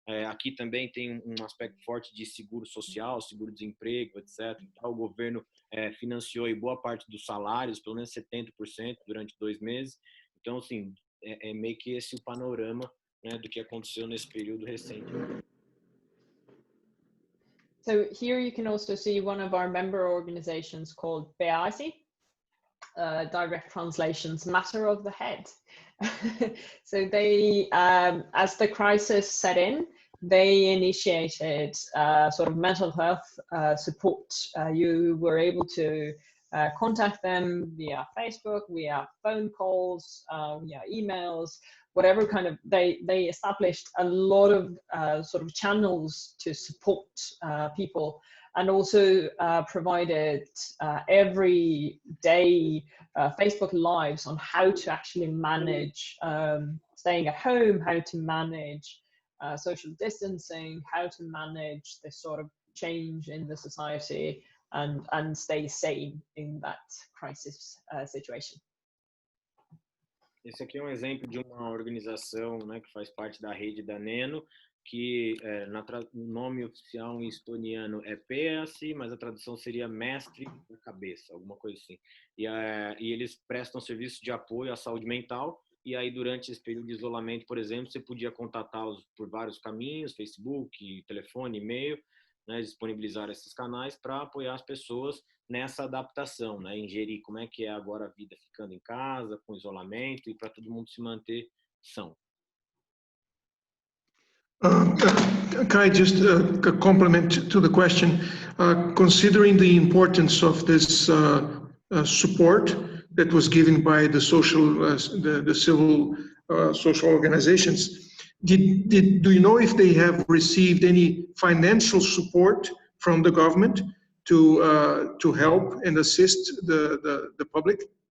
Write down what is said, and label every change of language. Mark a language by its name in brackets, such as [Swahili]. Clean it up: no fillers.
[Portuguese] Aqui também tem um aspecto forte de seguro social, seguro-desemprego, etc. O governo financiou aí boa parte dos salários, pelo menos 70% durante 2 meses. Então, assim, é meio que esse o panorama, né, do que aconteceu nesse período recente. [English] So here you can also see one of our member organizations called BEASI. Direct translations, matter of the head. So they, as the crisis set in, they initiated sort of mental health support. You were able to contact them via Facebook, via phone calls, via emails, whatever kind of, they established a lot of sort of channels to support people, and also provided every day Facebook Lives on how to actually manage staying at home, how to manage social distancing, how to manage this sort of change in the society and stay sane in that crisis situation. [Portuguese] Esse aqui é um exemplo de uma organização, né, que faz parte da rede da Neno, que o nome oficial em estoniano é PEASI, mas a tradução seria mestre da cabeça, alguma coisa assim. E eles prestam serviço de apoio à saúde mental, e aí durante esse período de isolamento, por exemplo, você podia contatá-los por vários caminhos, Facebook, telefone, e-mail, né, disponibilizar esses canais para apoiar as pessoas nessa adaptação, né, ingerir como é que é agora a vida ficando em casa, com isolamento, e para todo mundo se manter são. [English] Kai, just a complement to the question. Considering the importance of this support that was given by the the civil social organizations, do you know if they have received any financial support from the government to help and assist the public?